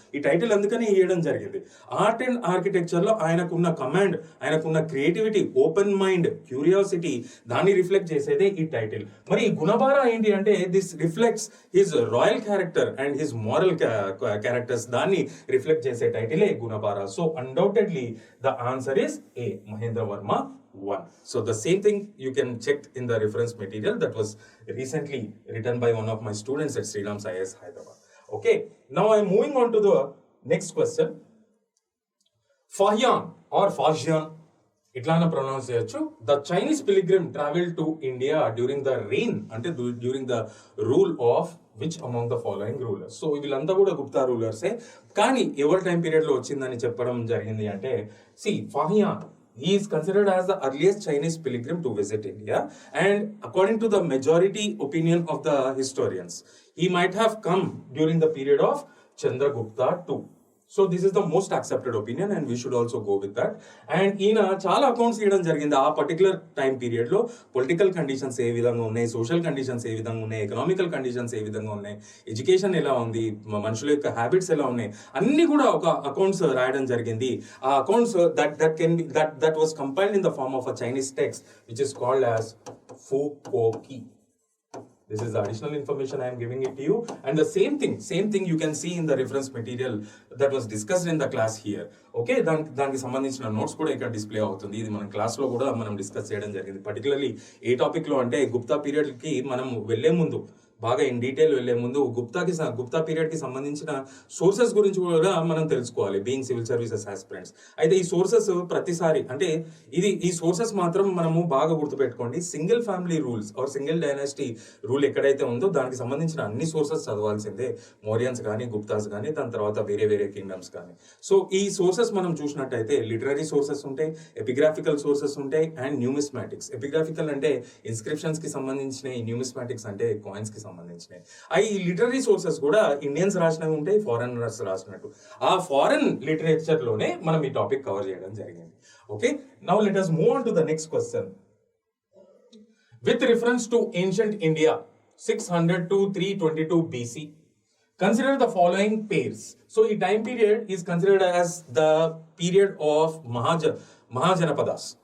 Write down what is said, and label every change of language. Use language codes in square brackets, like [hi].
[te] ఈ టైటిల్ అందుకని ఇవ్వడం జరిగింది. ఆర్ట్ అండ్ ఆర్కిటెక్చర్ లో ఆయనకున్న కమాండ్, ఆయనకున్న క్రియేటివిటీ, ఓపెన్ మైండ్, క్యూరియాసిటీ, దాన్ని రిఫ్లెక్ట్ చేసేదే ఈ టైటిల్. మరి ఈ గుణబార ఏంటి అంటే [en] this reflects his royal character and his moral characters, [te] దాన్ని రిఫ్లెక్ట్ చేసే టైటిలే గుణబార. [en] So undoubtedly the answer is A, Mahendra Varma 1. So the same thing you can check in the reference material that was recently written by one of my students at Sri Ram's IAS Hyderabad. Okay, now I am moving on to the next question. [te] Fahyan or Fahyan, ఇట్లానే pronounce చేయొచ్చు. [en] The Chinese pilgrim travel to India during the reign, అంటే during the rule of which among the following rulers. [te] So వీళ్ళంతా కూడా గుప్తా రూలర్సే, కానీ ఎవరి time period లో వచ్చిందని చెప్పడం జరిగింది అంటే, [en] C Fahien, he is considered as the earliest Chinese pilgrim to visit India, and according to the majority opinion of the historians, he might have come during the period of Chandragupta II. So this is the most accepted opinion and we should also go with that. [te] And ఈయన చాలా accounts ఇవ్వడం జరిగింది ఆ particular time period లో. Political conditions ఏ విధంగా ఉన్నాయి, social conditions ఏ విధంగా ఉన్నాయి, ఎకనామికల్ కండిషన్స్ ఏ విధంగా ఉన్నాయి, ఎడ్యుకేషన్ ఎలా ఉంది, మనుషుల యొక్క హ్యాబిట్స్ ఎలా ఉన్నాయి, అన్ని కూడా ఒక అకౌంట్స్ రాయడం జరిగింది. ఆ accounts [en] that was compiled in the form of a Chinese text which is called as Fukuoki. This is the additional information I am giving it to you, and the same thing you can see in the reference material that was discussed in the class here. [te] Okay, దానికి సంబంధించిన notes కూడా ఇక్కడ display అవుతుంది. ఇది మన class లో కూడా మనం డిస్కస్ చేయడం జరిగింది. పర్టికులర్లీ ఏ టాపిక్ లో అంటే గుప్తా పీరియడ్ కి మనం వెళ్లే ముందు, బాగా ఇన్ డీటెయిల్ వెళ్లే ముందు గుప్తా పీరియడ్ కి సంబంధించిన సోర్సెస్ గురించి కూడా మనం తెలుసుకోవాలి, [en] Being civil services aspirants. [te] అయితే ఈ సోర్సెస్ ప్రతిసారి అంటే ఈ సోర్సెస్ మాత్రం మనము బాగా గుర్తుపెట్టుకోండి. Single family rules are single dynasty rule ఎక్కడైతే ఉందో దానికి సంబంధించిన అన్ని సోర్సెస్ చదవాల్సిందే, మౌర్యన్స్ కానీ, గుప్తాస్ కానీ, దాని తర్వాత వేరే కింగ్డమ్స్ కానీ. సో ఈ సోర్సెస్ మనం చూసినట్టయితే లిటరరీ సోర్సెస్ ఉంటాయి, ఎపిగ్రాఫికల్ సోర్సెస్ ఉంటాయి, అండ్ న్యూమిస్మాటిక్స్. ఎపిగ్రాఫికల్ అంటే ఇన్స్క్రిప్షన్స్ కి సంబంధించినవి, న్యూమిస్మాటిక్స్ అంటే కాయిన్స్ కి సంబంధించినవి. ఈ లిటరరీ సోర్సెస్ కూడా ఇండియన్స్ రాసినవి ఉంటాయి, ఫారెనర్స్ రాసినట్టు. ఆ ఫారెన్ లిటరేచర్ లోనే మనం ఈ టాపిక్ కవర్ చేయడం జరిగింది. [en] Okay, now let us move on to the next question. With reference to ancient India 600 to 322 BC, consider the following pairs. So [te] ఈ [en] time period is considered as the period of Mahajanapadas.